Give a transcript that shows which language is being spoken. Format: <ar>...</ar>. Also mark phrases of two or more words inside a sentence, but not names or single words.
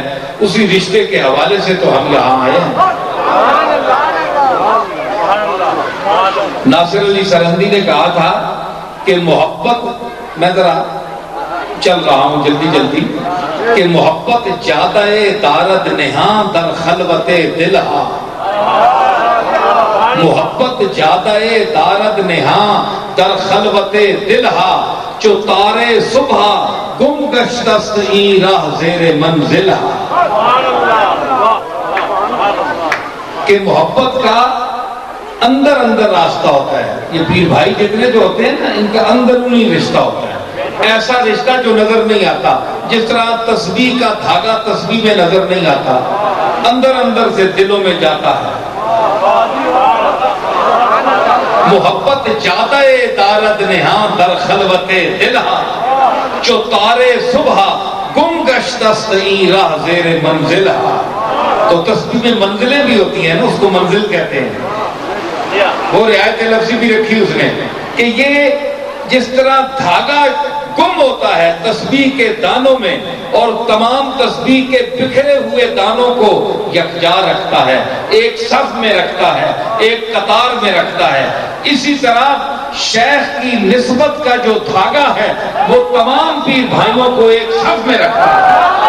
<ur>اسی رشتے کے حوالے سے تو ہم یہاں آئے ہیں. ناصر علی سرہندی نے کہا تھا کہ محبت، میں ذرا چل رہا ہوں جلدی کہ</ur> <fa>محبت جادہ دارد نہاں در خلوت دلہا. محبت جادہ دارد نہاں در خلوت دلہا، چو تارے صبح گم گشتست این راہ زیر منزلہا.</fa> <ur>کہ محبت کا اندر راستہ ہوتا ہے. یہ پیر بھائی جتنے جو ہوتے ہیں نا، ان کا اندرونی رشتہ ہوتا ہے، ایسا رشتہ جو نظر نہیں آتا. جس طرح تسبیح کا دھاگا تسبیح میں نظر نہیں آتا، اندر سے دلوں میں جاتا ہے.</ur> <fa>محبت جادہ دارد نہاں در خلوت دلہا، چو تارے صبح گم گشتست این راہ زیر منزلہا.</fa> <ur>تو تسبیح میں منزلیں بھی ہوتی ہیں نا، اس کو منزل کہتے ہیں. وہ رعایت لفظی بھی رکھی اس نے کہ یہ جس طرح دھاگا گم ہوتا ہے تسبیح کے دانوں میں اور تمام تسبیح کے بکھرے ہوئے دانوں کو یکجا رکھتا ہے، ایک صف میں رکھتا ہے، ایک قطار میں رکھتا ہے، اسی طرح شیخ کی نسبت کا جو دھاگا ہے وہ تمام پیر بھائیوں کو ایک صف میں رکھتا ہے۔</ur>